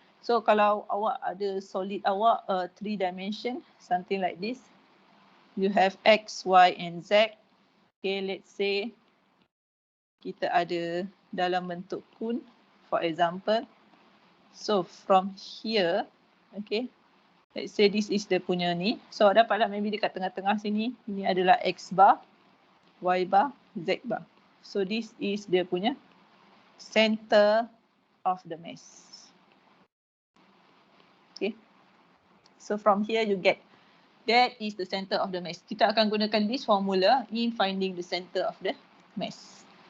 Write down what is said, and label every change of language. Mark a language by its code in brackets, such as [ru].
[en] So kalau awak ada solid awak 3 dimension, something like this, you have x, y, and z. [ms] Okay, let's say kita ada dalam bentuk kun, for example. [en] So from here, okay, let's say this is the punya ni. [ms] So dapatlah maybe dekat tengah-tengah sini, ini adalah x bar, y bar, z bar. [en] So this is dia punya center of the mass. Okay. So from here you get that is the center of the mass. Kita akan gunakan this formula in finding the center of the mass.